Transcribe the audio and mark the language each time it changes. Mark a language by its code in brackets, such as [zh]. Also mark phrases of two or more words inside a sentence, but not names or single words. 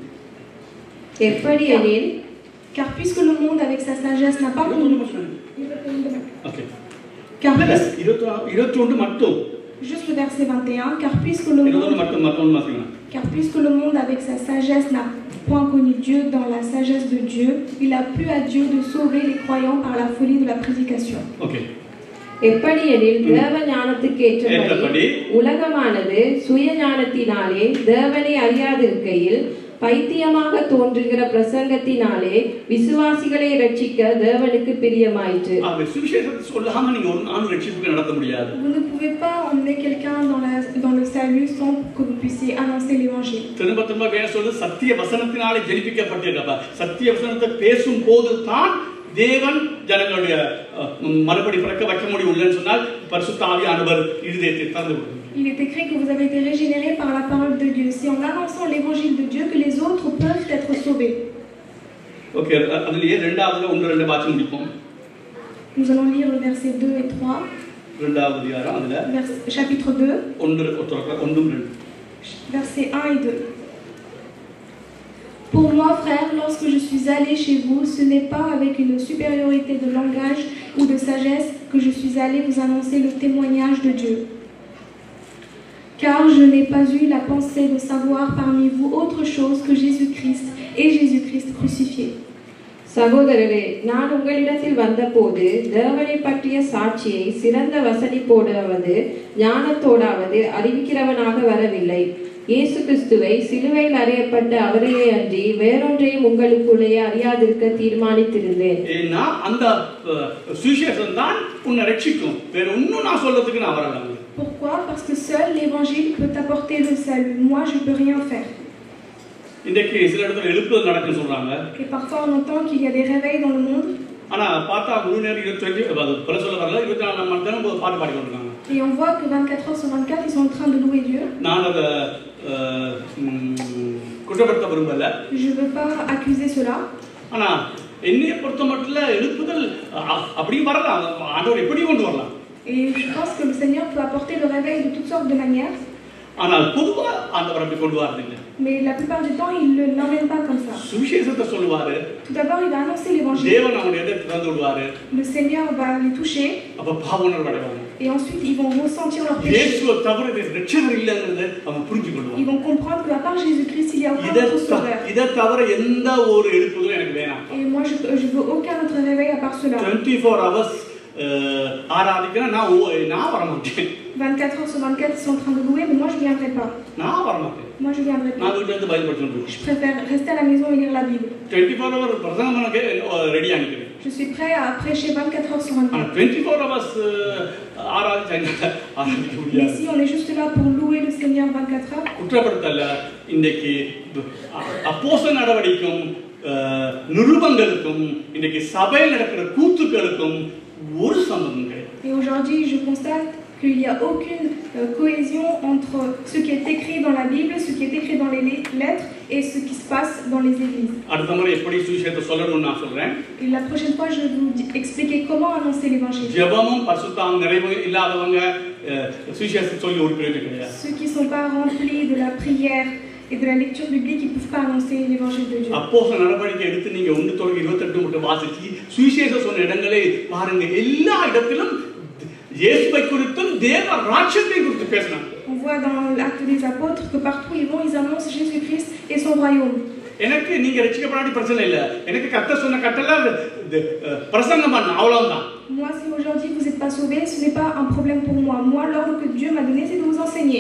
[fr] Car puisque le monde avec sa sagesse n'a pas Juste le verset 21, car puisque le monde avec sa sagesse n'a point connu Dieu dans la sagesse de Dieu, il a plu à Dieu de sauver les croyants par la folie de la prédication. [ta] எப்படியெனில் தேவ ஞானத்துக்கு ஏற்றபடி உலகமானது சுய ஞானத்தினாலே தேவனை அறியாதிருக்கையில் பைத்தியமாக தோன்றுகிற பிரசங்கத்தினாலே விசுவாசிகளை ரட்சிக்க தேவனுக்கு பிரியமாயிற்று. [fr] Vous ne pouvez pas emmener quelqu'un dans le salut sans que vous puissiez annoncer l'évangile. [ta] திரும்ப பேசுவது சத்திய வசனத்தினாலே ஜெனிப்பிக்கப்பட்டிருக்கப்பா. சத்திய வசனத்தை பேசும்போது தான் தேவன் ஜனங்களுடைய மறுபடி பிறக்க வைக்க முடியும்னு சொன்னால் பரிசுத்த ஆவியானவர் இருதயத்தை திறந்து விடுவார். [fr] Il est écrit que vous avez été régénérés par la parole de Dieu. C'est en annonçant l'évangile de Dieu que les autres peuvent être sauvés. [ta] OK, அதுலயே இரண்டாவதுல 1-2 வாசி முடிப்போம். [fr] Nous allons lire le verset 2 et 3. [ta] இரண்டாவது அதிகாரம் அதுல [fr] chapitre 2. 1-2. Versets 1 et 2. Pour moi, frères, lorsque je suis allé chez vous, ce n'est pas avec une supériorité de langage ou de sagesse que je suis allé vous annoncer le témoignage de Dieu. Car je n'ai pas eu la pensée de savoir parmi vous autre chose que Jésus-Christ et Jésus-Christ crucifié. [ta] சகோதரரே, நான் உங்களிடத்தில் வந்தபோது தேவனை பற்றிய சாட்சியை சிறந்த வசனிப்போடாவது ஞானத்தோடாவது அறிவிக்கிறவனாக வரவில்லை. இயேசு கிறிஸ்துவை சிலுவையில் அறையப்பட்ட அவரையே அன்றி வேறொன்றையும் உங்களுக்குள்ளே அறியாதிருக்க தீர்மானித்திருந்தேன். நான் அந்த சுவிசேஷம் தான் உன்னை ரட்சிக்கும். வேற ஒண்ணும் நான் சொல்றதுக்கு நான் வரல. [fr] Pourquoi? Parce que seul l'évangile peut t'apporter le salut. Moi, je peux rien faire. [ta] இன்றைக்கு சில இடத்துல எழுப்புதல் நடக்குன்னு சொல்றாங்க. [fr] Et parfois on entend qu'il y a des réveils dans le monde. [ta] ஆனா பார்த்தா முழு நேரம் 24 பல சொல்ல வரல 24 மணி நேரம் பாட்டு பாடி கொண்டிருக்காங்க. [fr] Et on voit que 24 heures sur 24 ils sont en train de louer Dieu. [ta] நான் அத குற்றப்படுத்த விரும்பல. [fr] Je veux pas accuser cela. [ta] ஆனா என்னைய பொறுத்தமட்டில் எழுப்புதல் அப்படி வரலாம். ஆண்டவர் எப்படி கொண்டு வரலாம்? [fr] Et je pense que le Seigneur peut apporter le réveil de toutes sortes de manières. [ta] ஆனால் பொதுவா ஆண்டவர் அப்படி கொண்டு வரதில்லை. [fr] Mais la plupart du temps il ne l'emmène pas comme ça. [ta] சுவிசேஷத்தை சொல்லுவாரு. [fr] Tout d'abord il va annoncer l'évangile. [ta] தேவன் அவங்களை எதிர்த்து திறந்து விடுவாரு. [fr] Le Seigneur va les toucher. [ta] அப்ப பாவ உணர்வு அடைவாங்க. [fr] Et ensuite ils vont ressentir leur péché. [ta] இயேசுவை தவிர இரட்சகர் இல்லைங்கிறதை அவங்க புரிஞ்சுக்கொள்வாங்க. [fr] Ils vont comprendre que à part Jésus-Christ il y a aucun autre sauveur. [ta] இதை தவிர எந்த ஒரு எழுப்புதலும் எனக்கு வேணாம். [fr] Et moi je veux aucun autre réveil à part cela. [ta] 24 hours ஆராதிக்கிறேன் நான் வர மாட்டேன். [fr] 24 heures sur 24 ils sont en train de louer mais moi je viendrai pas. [ta] நான் வர மாட்டேன். [fr] Moi je viendrai pas. [ta] நான் வீட்ல இருந்து பைபிள் படிச்சுட்டு. [fr] Je préfère rester à la maison et lire la Bible. [ta] 24 hours பிரசங்கம் பண்ண ரெடியா நிக்கிறேன். [fr] Je suis prêt à prêcher 24 heures sur 24. [ta] 24 hours ஆராதிக்க முடியாது. [fr] Mais si on est juste là pour louer le Seigneur 24 heures. [ta] குற்றப்படுத்தல. இன்னைக்கு அப்போஸ்தல நடவடிக்கையும் நிருபங்களுக்கும் இன்னைக்கு சபையில் நடக்கிற கூத்துக்களுக்கும் ஒரு சம்பந்தம் கிடையாது. [fr] Et aujourd'hui, je constate qu'il n'y a aucune cohésion entre ce qui est écrit dans la Bible, ce qui est écrit dans les lettres et ce qui se passe dans les églises. [ta] அடுத்த முறை எப்படி சுவிசேஷத்தை சொல்லணும்னு நான் சொல்றேன். [fr] Et la prochaine fois, je vais vous expliquer comment annoncer l'évangile. [ta] ஜெபமும் பரிசுத்தம் நிறைவு இல்லாதவங்க சுவிசேஷத்தை சொல்லி ஒரு பிரயோஜனம் கிடையாது. [fr] Ceux qui ne sont pas remplis de la prière et de la lecture biblique, ils ne peuvent pas annoncer l'évangile de Dieu. [ta] அப்போஸ்தலர் நடவடிக்கை எடுத்து நீங்க 1:28 மட்டும் வாசிச்சு சுவிசேஷம் சொன்ன இடங்களை பாருங்க. எல்லா இடத்திலும் இயேசுவை குறித்தும் தேவ ராஜ்யத்தை குறித்து பேசினாங்க. [fr] On voit dans l'acte des apôtres que partout ils vont, ils annoncent Jésus-Christ et son royaume. [ta] எனக்கு நீங்க ரட்சிக்கப்படாட்டி பிரச்சனை இல்ல. எனக்கு கர்த்தர் சொன்ன கட்டளை பிரசங்கம் பண்ண அவ்வளவுதான். [fr] Moi, si aujourd'hui vous n'êtes pas sauvé, ce n'est pas un problème pour moi. Moi, l'ordre que Dieu m'a donné, c'est de vous enseigner.